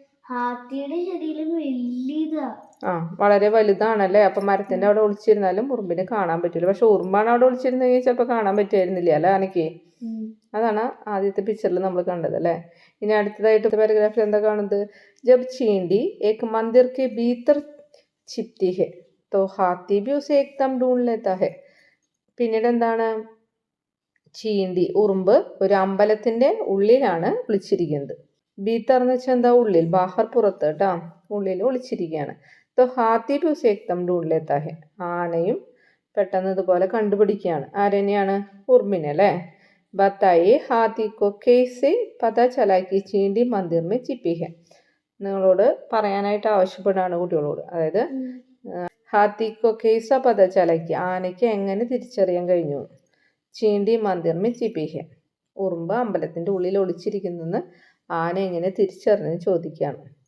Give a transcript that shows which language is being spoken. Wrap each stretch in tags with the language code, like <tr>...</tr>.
<ml>ഹാത്തിയുടെ ശരീരം വലിയതാ. വളരെ വലുതാണല്ലേ. അപ്പൊ മരത്തിന്റെ അവിടെ ഒളിച്ചിരുന്നാലും ഉറുമ്പിനെ കാണാൻ പറ്റില്ല. പക്ഷെ ഉറുമ്പാണ് അവിടെ ഒളിച്ചിരുന്നെങ്കിൽ ചിലപ്പോൾ കാണാൻ പറ്റുമായിരുന്നില്ല അല്ലേ ആനയ്ക്ക്. അതാണ് ആദ്യത്തെ പിക്ചറിൽ നമ്മൾ കണ്ടത് അല്ലേ. ഇനി അടുത്തതായിട്ട് പാരഗ്രാഫിൽ എന്താ കാണുന്നത്?</ml> <hi>ജബ് ചീണ്ടി ഏക് മന്ദിർ കെ ഭീതർ छिपती है तो हाथी भी उसे एकदम ढूंढ लेता है.</hi> <ml>പിന്നീട് എന്താണ്? ചീണ്ടി ഉറുമ്പ് ഒരു അമ്പലത്തിന്റെ ഉള്ളിലാണ് ഒളിച്ചിരിക്കുന്നത്. ഭീത്തർ എന്ന് വെച്ചാൽ എന്താ? ഉള്ളിൽ, ബാഹർ പുറത്ത് കേട്ടോ, ഉള്ളിൽ ഒളിച്ചിരിക്കുകയാണ്.</ml> <hi>तो हाथी भी उसे एकदम ढूंढ लेता है.</hi> <ml>ആനയും പെട്ടെന്ന് ഇതുപോലെ കണ്ടുപിടിക്കുകയാണ്. ആരെന്നെയാണ്? ഉറുമ്പിനെ അല്ലേ.</ml> <hi>बताइए हाथी को कैसे पता चला कि चींटी मंदिर में छिपी है.</hi> <ml>നിങ്ങളോട് പറയാനായിട്ട് ആവശ്യപ്പെടുകയാണ് കുട്ടികളോട്. അതായത്</ml> <hi>ഹാത്തിക്കോ കേസ പത ചലയ്ക്ക്,</hi> <ml>ആനയ്ക്ക് എങ്ങനെ തിരിച്ചറിയാൻ കഴിഞ്ഞു?</ml> <hi>ചീണ്ടി മന്ദിർമി ചിപ്പിഹെ,</hi> <ml>ഉറുമ്പ് അമ്പലത്തിന്റെ ഉള്ളിൽ ഒളിച്ചിരിക്കുന്നെന്ന് ആന എങ്ങനെ തിരിച്ചറിഞ്ഞ് ചോദിക്കുകയാണ്.</ml>